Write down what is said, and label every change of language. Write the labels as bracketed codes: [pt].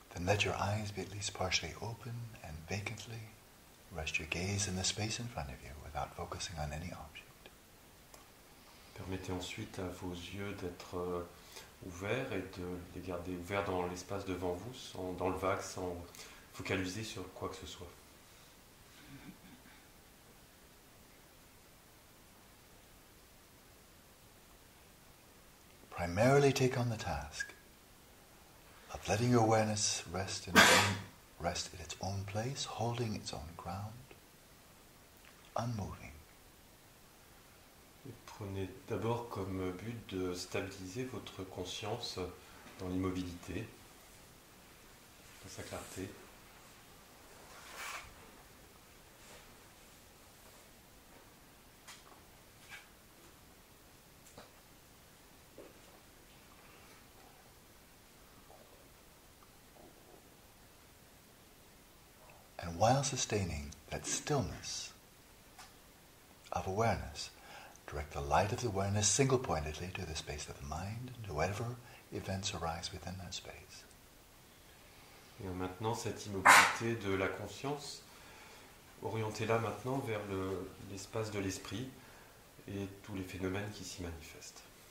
[en] let your eyes be at least partially open and vacantly rest your gaze in the space in front of you without focusing on any object. [fr] Permettez ensuite à vos yeux d'être ouverts et de les garder ouverts dans l'espace devant vous, dans le vague, sans focaliser sur quoi que ce soit. [en] Primarily take on the task of letting your awareness rest in its own place, holding its own ground, unmoving. [fr] Et prenez d'abord comme but de stabiliser votre conscience dans l'immobilité, dans sa clarté. [en] And while sustaining that stillness of awareness, direct the light of the awareness single-pointedly to the space of the mind and to whatever events arise within that space. [fr] Et maintenant, cette immobilité de la conscience, orientez-la maintenant vers l'espace de l'esprit et tous les phénomènes qui s'y manifestent.